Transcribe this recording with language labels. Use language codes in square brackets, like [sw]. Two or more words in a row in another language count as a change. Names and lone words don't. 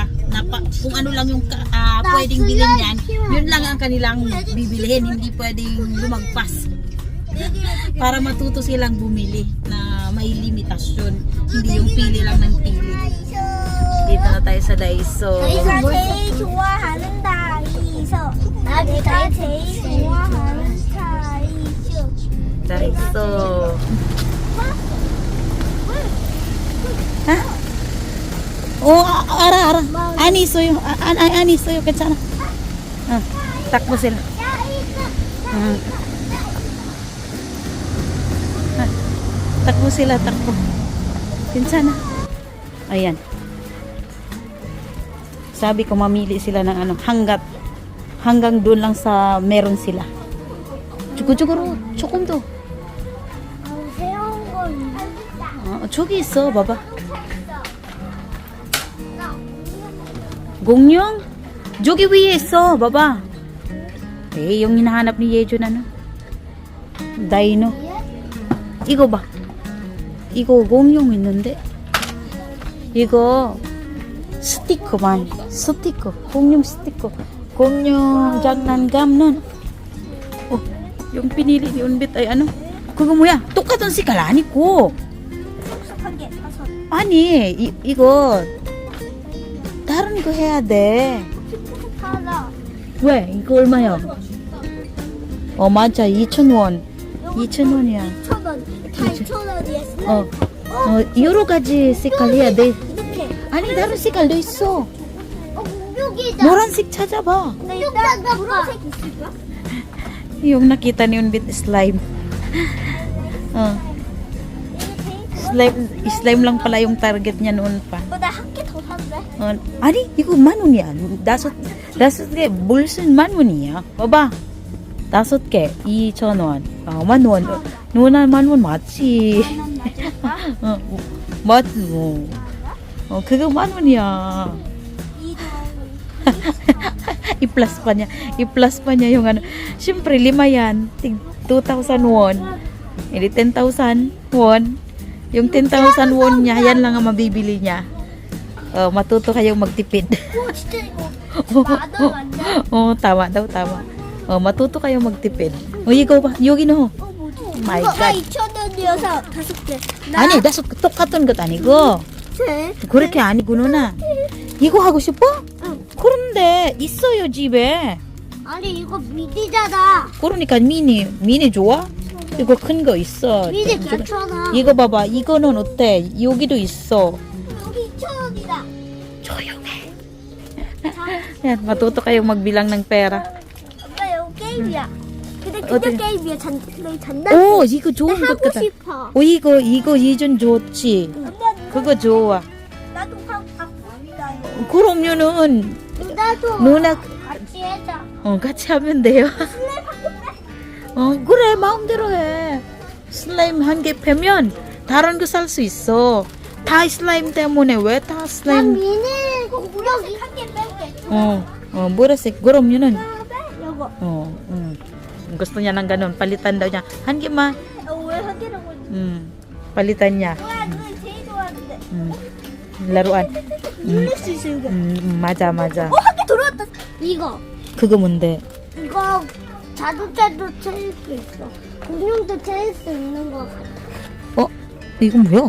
[tl] Na kung ano lang yung pwedeng bilhin yan, yun lang ang kanilang bibilihin, hindi pwedeng lumagpas. Para matuto silang bumili na may limitasyon, hindi yung pili lang ng pili. Dito na tayo sa Daiso. [ko] 내가 제일 좋아하는 다이소. 내가 제일 좋아하는 다이소. [tl] Daiso. Ha? Oh, ara. Ani soyo. [ko] Ani soyo 괜찮아. [tl] Takbo sila. Takbo sila, takbo. [ko] 괜찮아. Ayan. [tl] Sabi ko mamili sila ng hanggang doon lang sa meron sila. [ko] 주구주구로 조금 더. 새로운 건 저기 있어, 봐봐. 공룡? 저기 위에 있어, 봐봐. [tl] yung hinahanap ni Yejon Dino. [ko] 이거 봐. 이거 공룡 있는데? 이거 스티커. 공룡 스티커. 공룡 장난감 nun. [tl] Yung pinili ni Unbit ay [ko] 그거 뭐야? 똑같은 색깔 아니고. 아니, 이거 다른 거 해야 돼. 왜? 이거 얼마야? 맞아. 2,000원. 2,000원이야. 2,000원이야. 여러 가지 색깔 해야 돼. 이렇게. 아니, 다른 색깔도 있어. 여기다. 노란색 찾아봐. 일단 노란색 있을까? [tl] Yung nakita ni Unbit slime. Slime lang pala yung target niya noon pa. [ko] 나 한 개 더 샀네. 아니, 이거 10,000원이야. 다섯 개 무슨 10,000원이야. 봐봐. 5개 2,000원. 10,000원. 누나 10,000원 맞지? 맞지. 그거 10,000원이야. [tl] I-plus pa niya yung Siyempre, 5 yan. 2,000 won. Hindi 10,000 won. Yung 10,000 won niya, yan lang ang mabibili niya. Matuto kayong magtipid. [ko] 진짜 이거 만원 맞냐? [tl] tama. matuto kayong magtipid. [ko] 이거 봐. 여기 [en] no. My [ko] 이거 God. 2,000원이어서 5개. 아니, 똑같은 것 아니고. 그렇게 아니고 누나. 이거 하고 싶어? 응. 그런데 있어요 집에. 아니 이거 미니잖아. 그러니까 미니 좋아? 이거 큰 거 있어. 미니 괜찮아. 이거 봐봐. 이거는 어때? 여기도 있어. 여기 2,000원이다. 조용해. [tl] Yan, matuto kayong magbilang ng pera. [ko] 아빠 이거 게임이야. 근데 그냥 어떻게? 게임이야. 장난. 오, 이거 좋은 것 하고 같다. 싶어. 이거 이전 좋지. 그거 좋아. 나도 하고 싶다. 그러면은 나도 누나 같이 해자. 같이 하면 돼요. 슬랩 한개 빼? 그래 마음대로 해. 슬라임 한 개 패면 다른 거 살 수 있어. 다 슬라임 때문에 왜 다 난 슬라임? 미니 공격이 한개 뺄게. 보라색 그러면은 이거. [tl] gusto niya ng ganun. Palitan daw niya. [ko] 한 개만. 왜 한 개라고? [tl] palitan niya. [ko] 뭐야 그거 제일 좋아하는데. [tl] laruan. [ko] 누를 수 있어 이거. 맞아. 한 개 들어왔다. 이거. 그거 뭔데? 이거 자동차도 채울 수 있어. 공룡도 채울 수 있는 거 같아. 이거 뭐야?